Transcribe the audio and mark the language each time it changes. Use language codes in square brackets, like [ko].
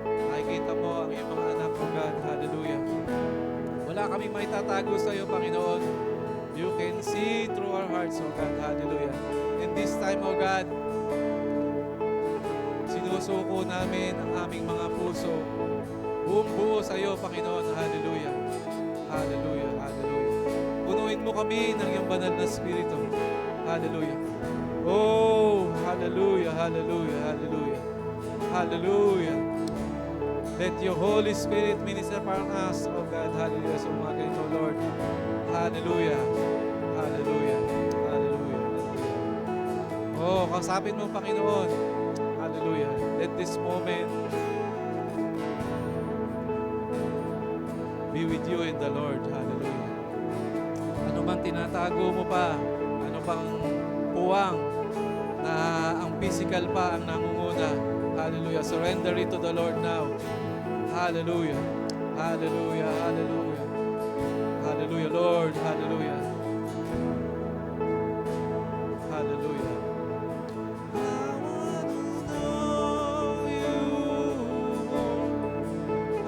[tl] Nakikita mo ang iyong mga anak, O God. Hallelujah. Wala kaming maitatago sa iyo, Panginoon. [en] You can see through our hearts, O God. Hallelujah. In this time, O God, [tl] sinusuko namin ang aming mga puso. Buong buo sa iyo, Panginoon. Hallelujah. Hallelujah. Hallelujah. Punuin mo kami ng iyong banal na Espiritu. [en] Hallelujah. Oh, hallelujah, hallelujah, hallelujah. Hallelujah. Let your Holy Spirit minister upon us, oh God. [tl] Hallelujah. Sa umaga ito, Lord. Hallelujah. Hallelujah. Hallelujah. Oh, kausapin mo, Panginoon. Hallelujah. [en] Let this moment be with you in the Lord. [tl] Hallelujah. Ano bang tinatago mo pa? Ano bang puwang na ang physical pa ang nangunguna? [en] Hallelujah. Surrender it to the Lord now. Hallelujah. Hallelujah. Hallelujah. Hallelujah, Lord. Hallelujah. Hallelujah. I wanna know you more.